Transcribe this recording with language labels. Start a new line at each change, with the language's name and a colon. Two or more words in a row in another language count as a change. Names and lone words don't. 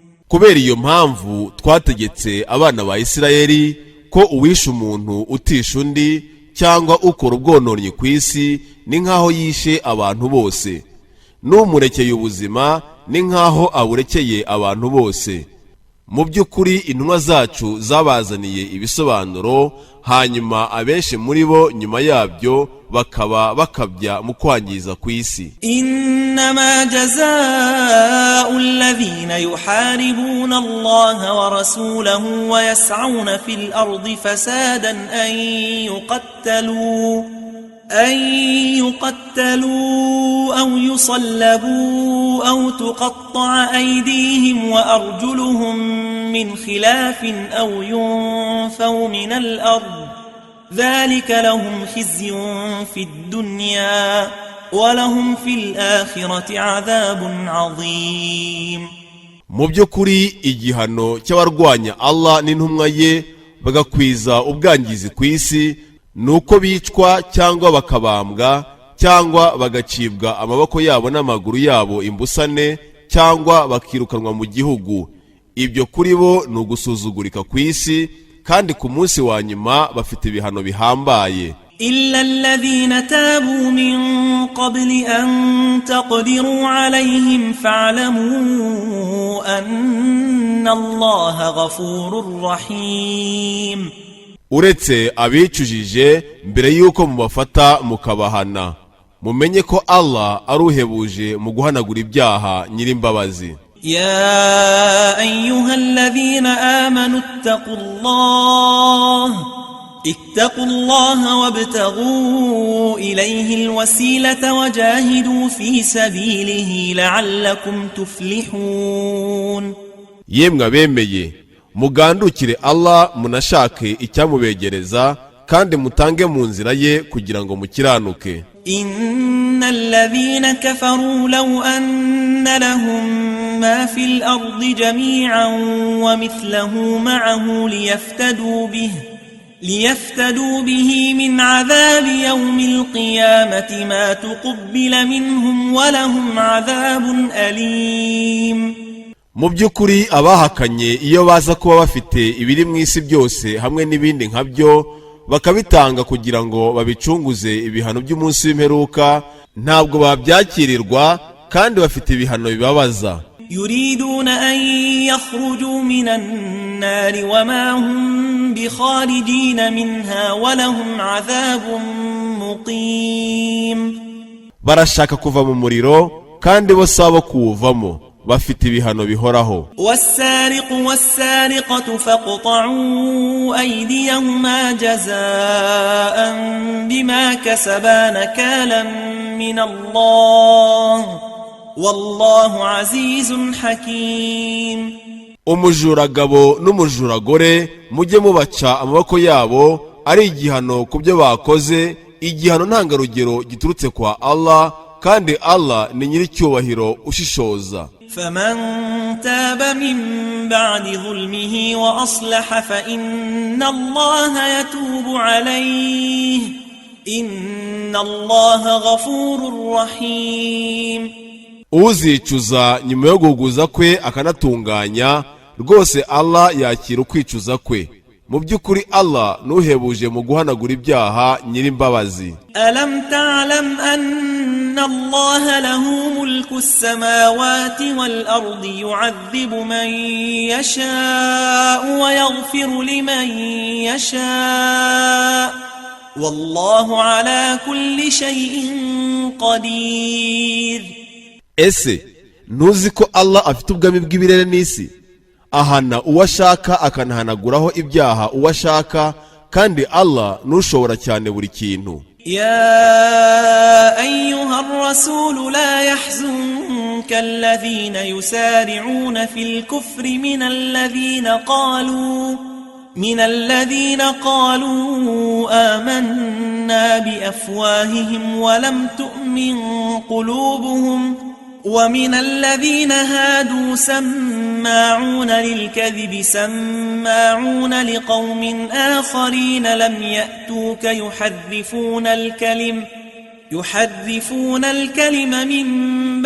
Kinyarwanda: kubera iyo mpamvu twategetse abana ba Isirayeli ko uwisha umuntu utisha undi cyangwa ukora ubwononnyi ku isi ni nkaho yishe abantu bose, n'umurekeye ubuzima ni nkaho aburekeye abantu bose. Mu by'ukuri intumwa zacu zabazaniye ibisobanuro, hanyuma abenshi muri bo nyuma yabyo bakaba bakabya mu kwangiza ku isi.
Arabic: إنما جزاء الذين يحاربون الله ورسوله ويسعون في الأرض فسادا أن يقتلوا أو يصلبوا أو تقطع أيديهم وأرجلهم من خلاف أو ينفوا من الأرض ذلك لهم خزي في الدنيا ولهم في الآخرة عذاب عظيم.
Kinyarwanda: Mu by'ukuri igihano cy'abarwanya Allah n'intumwa ye bagakwiza ubwangizi ku isi nuko bicwa cyangwa bakabambwa cyangwa bagacibwa amaboko yabo n'amaguru yabo imbusane cyangwa bakirukanwa mu gihugu. Ibyo kuri bo ni ugusuzugurika ku isi, kandi ku munsi wa nyuma bafite ibihano bihambaye.
Arabic: إلا الذين تابوا من قبل أن تقدروا عليهم فاعلموا أن الله غفور رحيم.
Kinyarwanda: Uretse abicujije mbere yuko mubafata mukabahana, mumenye ko Allah aruhebuje mu guhanagura ibyaha nyirimbabazi.
Arabic: يا أيها الذين آمنوا اتقوا الله وابتغوا إليه الوسيلة وجاهدوا في سبيله لعلكم تفلحون.
Kinyarwanda: Yemwe abemeye, mugandukire Allah munashake icyamubegereza kandi mutange mu nzira ye kugira ngo mukiranuke.
Arabic: إن الذين كفروا لو أن لهم ما في الأرض جميعا ومثله معه ليفتدوا به من عذاب يوم القيامة ما تقبل منهم ولهم عذاب أليم.
Kinyarwanda: Mu by'ukuri abahakanye iyo baza kuba bafite ibiri mu isi byose hamwe n'ibindi nkabyo bakabitanga kugira ngo babicunguze ibihano by'umunsi w'imperuka, ntabwo babyakirirwa kandi bafite ibihano bibabaza.
Arabic: يريدون أن يخرجوا من النار وما هم بخارجين منها ولهم عذاب مقيم.
Kinyarwanda: barashaka kuva mu muriro kandi bo sabo kuwuvamo, bafite ibihano bihoraho.
Arabic: والسارق والسارقة فاقطعوا أيديهما جزاء بما كسبا نكالا من الله والله عزيز حكيم.
Kinyarwanda: Umujuragabo n'umujuragore mujye mubaca amaboko yabo ari igihano ku byo bakoze, igihano ntangarugero giturutse kwa Allah, kandi Allah ni nyiricyubahiro ushishoza.
Arabic: فمن تاب من بعد ظلمه وأصلح فإن الله يتوب عليه إن الله غفور رحيم.
Kinyarwanda: Uzicuza nyuma yo guhuguza kwe akanatunganya, rwose Allah yakira ukwicuza kwe. Mu by'ukuri Allah nuhebuje mu guhanagura ibyaha nyirimbabazi.
Arabic: ألم تعلم أن الله له ملك السماوات والأرض يعذب من يشاء ويغفر لمن يشاء والله على كل شيء قدير.
Kinyarwanda: Ese ntuzi ko Allah afite ubwami bw'ibirere n'isi, ahana uwashaka akanahanaguraho ibyaha uwashaka, kandi Allah nushobora cyane buri kintu.
Arabic: يا أيها الرسول لا يحزنك الذين يسارعون في الكفر من الذين قالوا آمنا بأفواههم ولم تؤمن قلوبهم ومن الذين هادوا سماعون للكذب سماعون لقوم آخرين لم يأتوك يحرفون الكلم من